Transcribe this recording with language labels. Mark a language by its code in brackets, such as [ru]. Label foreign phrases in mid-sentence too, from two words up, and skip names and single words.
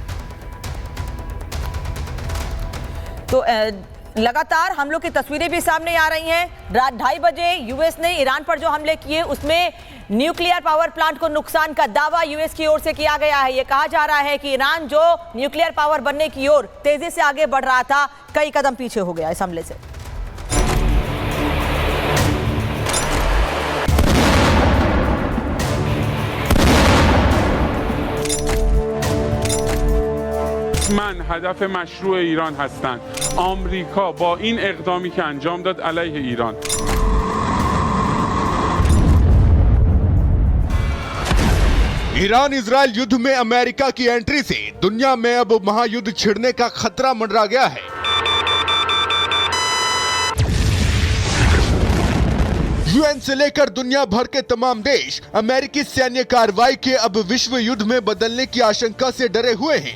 [hi] तो लगातार हमलों की तस्वीरें भी सामने आ रही हैं। रात 2:30 बजे यूएस ने ईरान पर जो हमले किए, उसमें [en] nuclear power plant [hi] को नुकसान का दावा यूएस की ओर से किया गया है। यह कहा जा रहा है कि ईरान जो [en] nuclear power [hi] बनने की ओर तेजी से आगे बढ़ रहा था, कई कदम पीछे हो गया इस हमले से। [fa] من هدف مشروع ایران هستند. آمریکا با این اقدامی که انجام داد علیه ایران [hi] ईरान इजराइल युद्ध में अमेरिका की एंट्री से दुनिया में अब महायुद्ध छिड़ने का खतरा मंडरा गया है। यूएन से लेकर दुनिया भर के तमाम देश अमेरिकी सैन्य कार्रवाई के अब विश्व युद्ध में बदलने की आशंका से डरे हुए हैं।